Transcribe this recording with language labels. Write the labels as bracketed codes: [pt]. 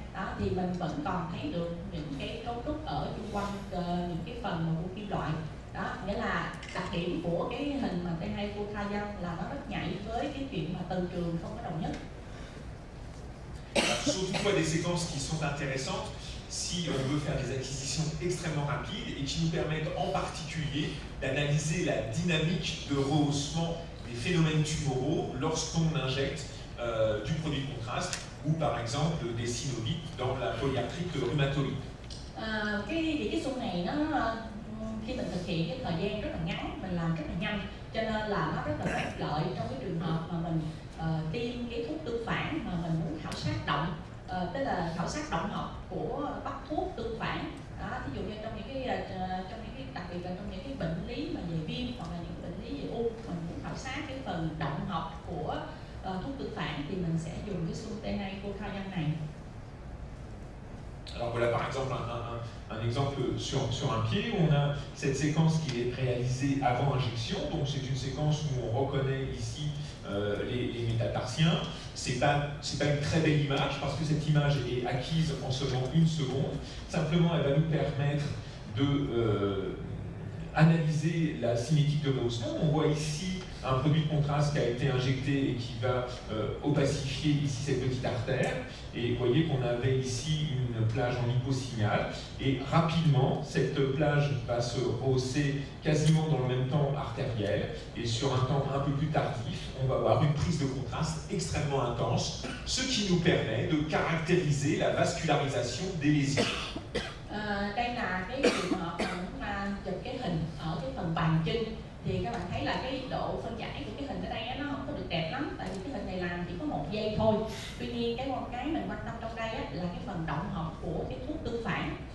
[vi] Đó, thì mình vẫn còn thấy được những cái cấu trúc ở xung quanh những cái phần của kim loại. Đó, nghĩa là đặc điểm của cái hình mà T2 glutathione là nó rất nhạy với cái chuyện mà từ trường không có đồng nhất. [fr] Ce sont toutefois des séquences qui sont intéressantes si on veut faire des acquisitions extrêmement rapides et qui nous permettent en particulier d'analyser la dynamique de rehaussement des phénomènes tumoraux lorsqu'on injecte du produit de contraste ou par exemple des synovites dans la polyarthrite rhumatoïde. [vi] Cái xung này nó khi mình thực hiện cái thời gian rất là ngắn, mình làm rất là nhanh, cho nên là nó rất là có ích lợi trong cái trường hợp mà mình tiêm cái thuốc tương phản mà mình muốn khảo sát động, tức là khảo sát động học của bắt thuốc tương phản. Đó, ví dụ như trong những cái đặc biệt là trong những cái bệnh lý mà về viêm hoặc là những bệnh lý về u, mình muốn khảo sát cái phần động học của thuốc tương phản thì mình sẽ dùng cái xung T2 glutathione này. [fr] Alors voilà par exemple un exemple sur un pied où on a cette séquence qui est réalisée avant injection. Donc c'est une séquence où on reconnaît ici les métatarsiens. C'est pas une très belle image parce que cette image est acquise en seulement 1 seconde. Simplement, elle va nous permettre de analyser la cinétique de rehaussement. On voit ici un produit de contraste qui a été injecté et qui va opacifier ici cette petite artère. Et vous voyez qu'on avait ici une plage en hyposignal. Et rapidement, cette plage va se rehausser quasiment dans le même temps artériel. Et sur un temps un peu plus tardif, on va avoir une prise de contraste extrêmement intense, ce qui nous permet de caractériser la vascularisation des lésions. [vi] Đây là cái trường hợp mà chụp cái hình ở cái phần bàn chân, thì các bạn thấy là cái độ phân giải của cái hình ở đây nó không có được đẹp lắm, tại vì cái hình này làm chỉ có 1 giây thôi. Tuy nhiên cái mình quan tâm trong đây là cái phần động học của cái thuốc tương phản.